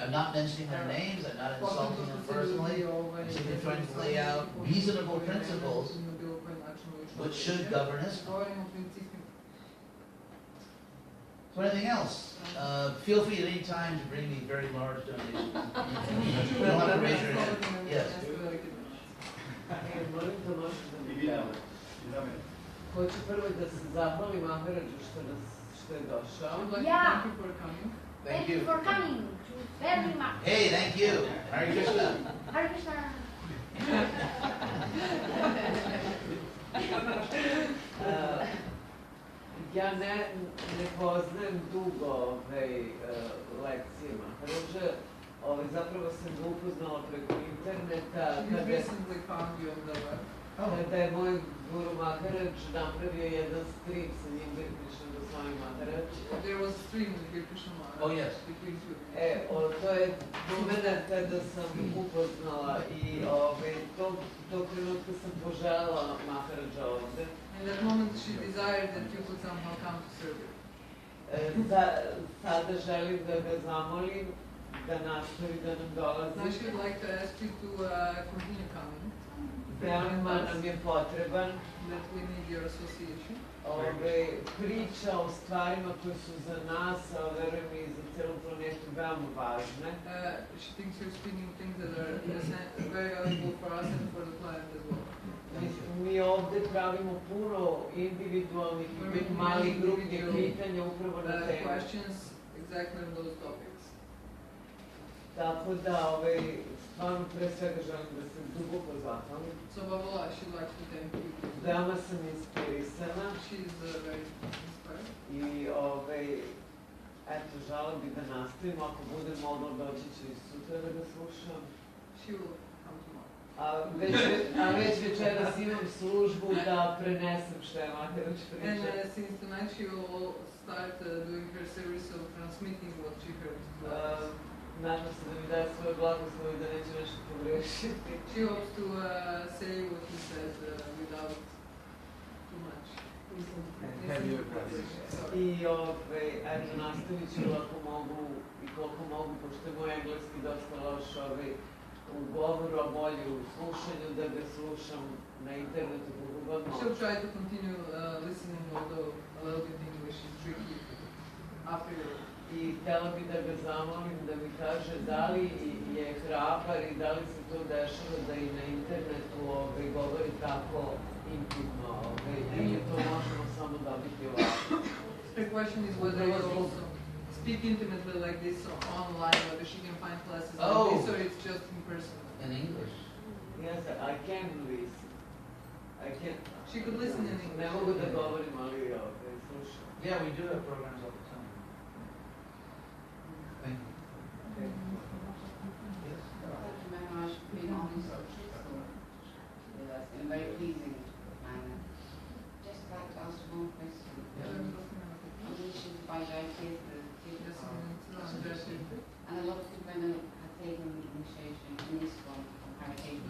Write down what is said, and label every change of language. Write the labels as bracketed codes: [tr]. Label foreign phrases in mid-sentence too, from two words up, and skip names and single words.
[en] I'm not mentioning their names. I'm not insulting them personally. I'm simply trying to lay out reasonable principles which should govern ISKCON. So anything else? Feel free at any time to bring me very large donations. You don't have to raise your hand. Yes. [sr] Hoću prvo da se zahvalim Maharađu što je došao. [en] Yeah. Thank you for coming. Very much. Hey, thank you. [sa] Hare Krishna. Hare Krishna. [sr] Ja ne poznajem dugo lekcije Maharađe. Zapravo sam ga upoznala preko interneta. Kada je moj guru Maharađ napravio jedan stream sa njim H.D.Goswami Maharađ. [en] There was a stream with H.D.Goswami Maharađ. Oh, yes. [sr] To je moment kada sam upoznala i tog trenutka sam poželjela Maharađa ovde. [en] In that moment she desired that you could somehow come to Serbia. [sr] Sada želim da ga zamolim da nastavi da nam dolazi. [en] Now she would like to ask you to continue coming. [sr] Veoma nam je potreban. [en] That we need your association. [sr] Priča o stvarima koje su za nas, a verujem i za celu planetu, veoma važne. [en] She thinks you're speaking things that are very valuable for us and for the planet as well. [sr] Mi ovde pravimo puno individualnih i malih grupnih pitanja upravo na temu. [en] Questions exactly on those topics. [sr] Tako da, stvarno pre svega želim da se duboko zahvalim. [en] So Babola, she'd like to thank you. [sr] Veoma sam inspirisana. [en] She's very inspired. [sr] I eto, želim bi da nastavim, ako budem mogla doći ću i sutra da ga slušam. [en] She will come tomorrow. [sr] A već večeras imam službu da prenesem što je Maharađ priča. [en] And since tonight she will start doing her series of transmitting what she heard. [sr] Nadam se da mi daje svoje blagoslov i da neću nešto pogrešiti. [en] She hopes to say what he said without too much. [sr] I eto, nastavit ću ako mogu i koliko mogu, pošto je moj engleski dosta loš, u govoru, a bolje u slušanju, da ga slušam na internetu kako god [en] She'll [sr] može. [en] try to continue listening, although a little bit English is tricky after. [sr] I htjela bi da ga zamolim da mi kaže da li je hrabar i da li se to dešava da i na internetu govori tako intimno ili to možemo samo dobiti ovako. [en] The question is whether you also speak intimately like this online, whether she can find classes like this or it's just in person. In English. Yes, I can listen. I can. She could listen in English. [sr] Ne mogu da govorim, ali slušam. [en] Yeah, we do have programs all the time. Thank you. Yes. Maharaj being honest with us in a very pleasing manner. Just like to ask one question. Initiated by Jaitis, the and a lot of good women have taken the initiation in this one from Hridayananda.